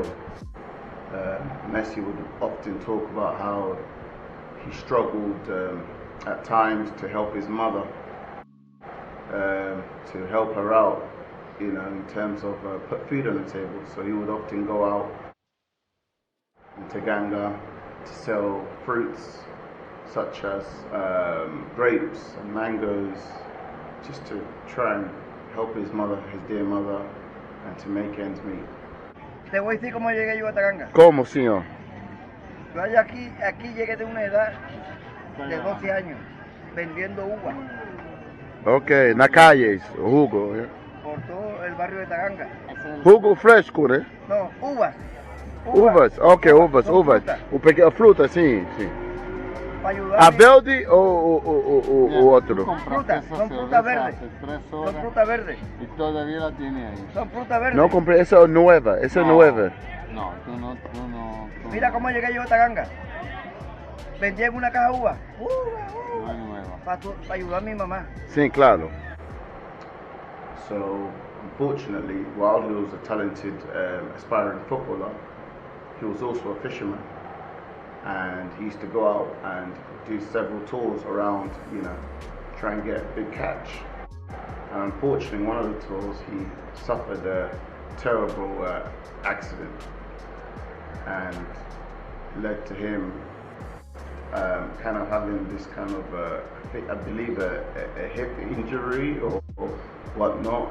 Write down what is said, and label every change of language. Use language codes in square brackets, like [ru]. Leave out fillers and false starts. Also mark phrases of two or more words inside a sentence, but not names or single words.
[en] Messi would often talk about how he struggled at times to help his mother, to help her out, you know, in terms of put food on the table. So he would often go out in Taganga to sell fruits such as grapes and mangoes, just to try and help his mother, his dear mother, and to make ends meet. [es] Te voy a decir cómo llegué yo a Taganga. ¿Cómo, señor? Yo allá aquí llegué de una edad de 12 años, vendiendo uvas Ok, en la calle, jugo. por todo el barrio de Taganga. Jugo fresco, [pt] né? [es] No, uvas. Uvas, ok, uvas. Fruta. [pt] O pequeno, fruta, sim. [es] Para ayudar. A verde o otro? Fruta, son fruta verde. Son fruta verde. Y todavía la tiene ahí. Son fruta verde. No compré, esa es nueva, esa es nueva. No, tú no. Mira cómo llegué yo a Taganga. Vendía en una caja uvas. No es nueva. Para ayudar a mi mamá. [pt] Sim, claro. [en] So, unfortunately, while he was a talented, aspiring footballer, he was also a fisherman. And he used to go out and do several tours around, you know, try and get a big catch. And unfortunately, one of the tours, he suffered a terrible accident, and led to him kind of having this kind of, I believe, a hip injury or whatnot.